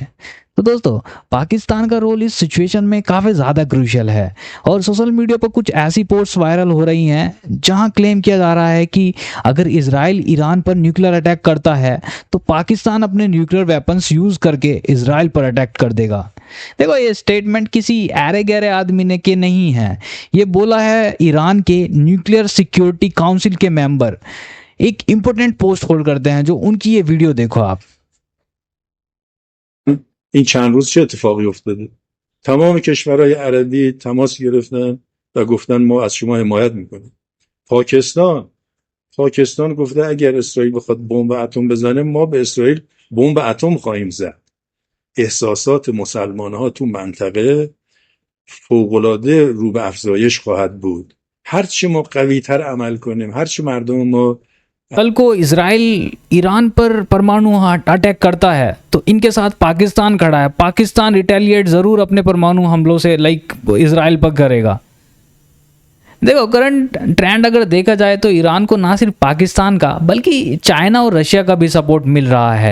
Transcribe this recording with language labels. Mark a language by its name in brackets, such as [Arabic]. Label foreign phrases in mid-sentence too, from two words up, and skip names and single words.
[Hindi] तो दोस्तों, पाकिस्तान का रोल इस सिचुएशन में काफ़ी ज़्यादा क्रूशियल है और [English] social media [Hindi] पर कुछ ऐसी पोस्ट वायरल हो रही हैं जहां क्लेम किया जा रहा है कि अगर इजराइल ईरान पर [English] nuclear attack [Hindi] करता है तो पाकिस्तान अपने [English] nuclear weapons use [Hindi] करके इजराइल पर अटैक कर देगा। देखो, ये स्टेटमेंट किसी ऐरे गहरे आदमी ने के नहीं है, ये बोला है ईरान के [English] Nuclear Security Council [Hindi] के मेंबर। एक [English] important post hold [Hindi] करते हैं, जो उनकी ये वीडियो देखो आप। [Persian] این چند روز چه اتفاقی افتاده؟ تمام کشورهای عربی تماس گرفتن و گفتن ما از شما حمایت میکنیم. پاکستان گفته اگر اسرائیل بخواد بمب اتم بزنه ما به اسرائیل بمب اتم خواهیم زد. احساسات مسلمان‌ها تو منطقه فوق‌العاده رو به افزایش خواهد بود. هرچی ما قوی‌تر عمل کنیم، هرچی مردم ما [Hindi] कल को इजराइल ईरान पर परमाणु अटैक करता है तो इनके साथ पाकिस्तान खड़ा है। पाकिस्तान रिटेलिएट ज़रूर अपने परमाणु हमलों से इजराइल पर करेगा। देखो, [English] current trend [Hindi] अगर देखा जाए तो ईरान को ना सिर्फ पाकिस्तान का बल्कि चाइना और रशिया का भी सपोर्ट मिल रहा है।